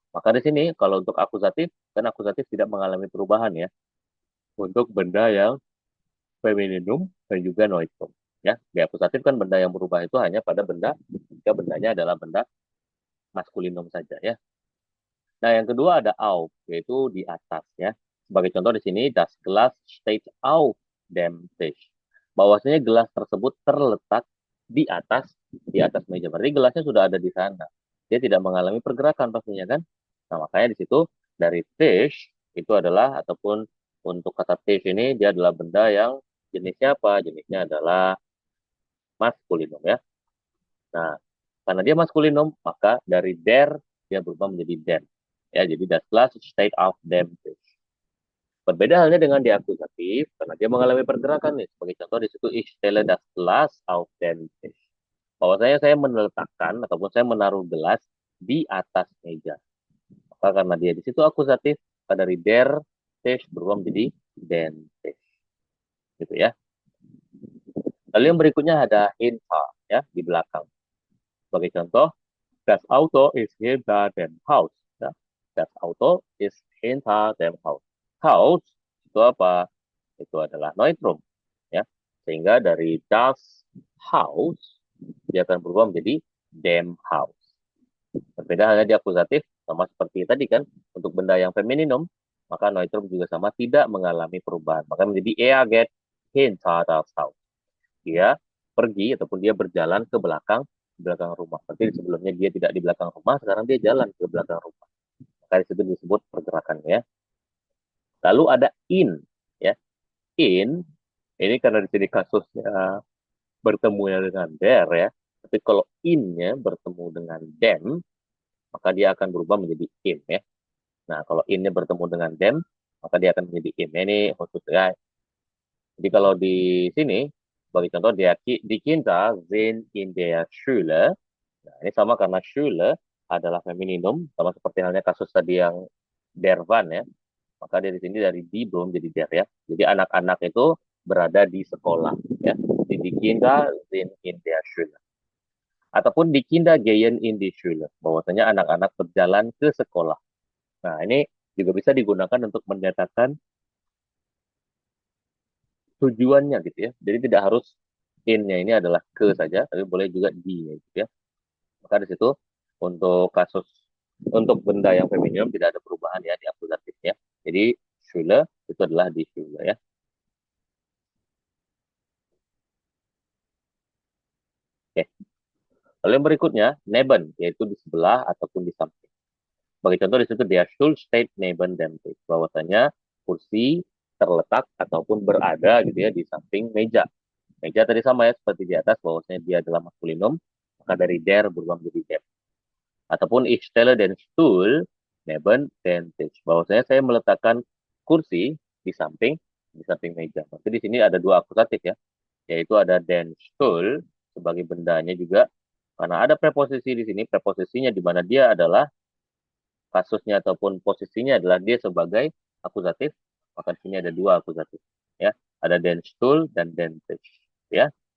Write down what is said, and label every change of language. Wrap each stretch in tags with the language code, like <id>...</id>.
<id>Maka di sini kalau untuk akusatif, kan akusatif tidak mengalami perubahan ya untuk benda yang femininum dan juga noitrum. Ya, di akusatif kan benda yang berubah itu hanya pada benda jika bendanya adalah benda maskulinum saja ya. Nah, yang kedua ada auf, yaitu di atas ya. Sebagai contoh di sini,</id> <de>das Glas steht auf dem Tisch.</de> <id>Bahwasanya gelas tersebut terletak di atas meja. Berarti gelasnya sudah ada di sana. Dia tidak mengalami pergerakan pastinya kan. Nah, makanya di situ dari Tisch itu adalah ataupun untuk kata Tisch ini dia adalah benda yang jenisnya apa? Jenisnya adalah maskulinum ya. Nah, karena dia maskulinum, maka dari der dia berubah menjadi den. Ya, jadi</id> <de>das Glas steht auf dem Tisch.</de> <id>Berbeda halnya dengan di akusatif, karena dia mengalami pergerakan nih. Sebagai contoh di situ</id> <de>ich stelle das Glas auf den Tisch.</de> <id>Bahwasanya saya meletakkan ataupun saya menaruh gelas di atas meja. Maka karena dia di situ akusatif, maka dari der Tisch berubah menjadi den Tisch. Gitu ya. Lalu yang berikutnya ada hinter ya di belakang. Sebagai contoh,</id> <de>das Auto ist hinter dem Haus.</de> <id>Ya.</id> <de>Das Auto ist hinter dem Haus.</de> <id>Haus itu apa? Itu adalah neutrum. Ya. Sehingga dari das Haus, dia akan berubah menjadi dem Haus. Berbeda halnya di akusatif, sama seperti tadi kan, untuk benda yang femininum, maka neutrum juga sama, tidak mengalami perubahan. Maka menjadi</id> <de>er geht hinter das Haus.</de> <id>Dia pergi ataupun dia berjalan ke belakang rumah. Berarti sebelumnya dia tidak di belakang rumah, sekarang dia jalan ke belakang rumah. Maka itu disebut pergerakan ya. Lalu ada in ya. In ini karena di sini kasusnya bertemu dengan der ya. Tapi kalau in-nya bertemu dengan dem, maka dia akan berubah menjadi in ya. Nah, kalau in-nya bertemu dengan dem, maka dia akan menjadi in. Ini khusus ya. Jadi kalau di sini sebagai contoh dia</id> <de>di Kinder sind in der Schule.</de> <id>Nah, ini sama karena Schule adalah femininum, sama seperti halnya kasus tadi yang der Van ya. Maka dari sini dari di belum jadi der ya. Jadi anak-anak itu berada di sekolah ya.</id> <de>Di Kinder sind in der Schule.</de> <id>Ataupun</id> <de>di Kinder gehen in die Schule.</de> <id>Bahwasanya anak-anak berjalan ke sekolah. Nah, ini juga bisa digunakan untuk menyatakan tujuannya gitu ya. Jadi tidak harus in-nya ini adalah ke saja, tapi boleh juga di-nya gitu ya. Maka di situ untuk benda yang feminim tidak ada perubahan ya di akusatifnya. Jadi Schule itu adalah di Schule ya. Oke. Lalu yang berikutnya neben, yaitu di sebelah ataupun di samping. Sebagai contoh di situ</id> <de>dia Stuhl steht neben dem Tisch.</de> <id>Bahwasanya kursi terletak ataupun berada gitu ya di samping meja. Meja tadi sama ya seperti di atas bahwasanya dia adalah maskulinum, maka dari der berubah menjadi dem. Ataupun</id> <de>ich stelle den Stuhl neben den Tisch.</de> <id>Bahwasanya saya meletakkan kursi di samping meja. Maksudnya di sini ada dua akusatif ya, yaitu ada den Stuhl sebagai bendanya juga karena ada preposisi di sini, preposisinya di mana dia adalah kasusnya ataupun posisinya adalah dia sebagai akusatif, maka di sini ada dua akusatif ya, ada den Stuhl dan den Tisch ya.</id>